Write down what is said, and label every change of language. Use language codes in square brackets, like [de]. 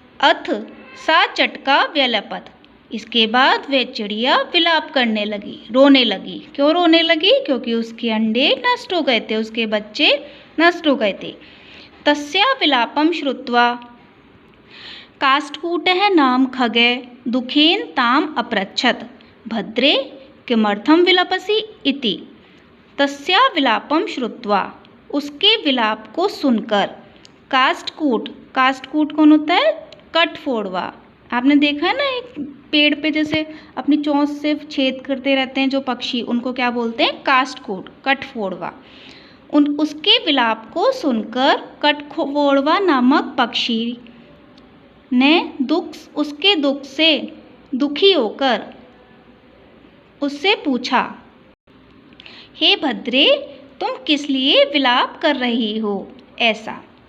[sa] अथ सा चटका व्यलपत। [hi] इसके बाद वह चिड़िया विलाप करने लगी, रोने लगी। क्यों रोने लगी? क्योंकि उसके अंडे नष्ट हो गए थे, उसके बच्चे नष्ट हो गए थे। [sa] तस्या विलापम श्रुत्वा काष्ठकूटः नाम खगे दुखेन ताम अपृच्छत। भद्रे किमर्थम विलपसि इति। तस्या विलापम श्रुत्वा, [hi] उसके विलाप को सुनकर, काष्ठकूट, काष्ठकूट कौन होता है? कठफोड़वा। आपने देखा है ना, एक पेड़ पे जैसे अपनी चोंच से छेद करते रहते हैं जो पक्षी, उनको क्या बोलते हैं? काष्ठकूट, कठफोड़वा। उसके विलाप को सुनकर कठफोड़वा नामक पक्षी ने उसके दुख से दुखी होकर उससे पूछा, हे भद्रे, तुम किस लिए विलाप कर रही हो? ऐसा।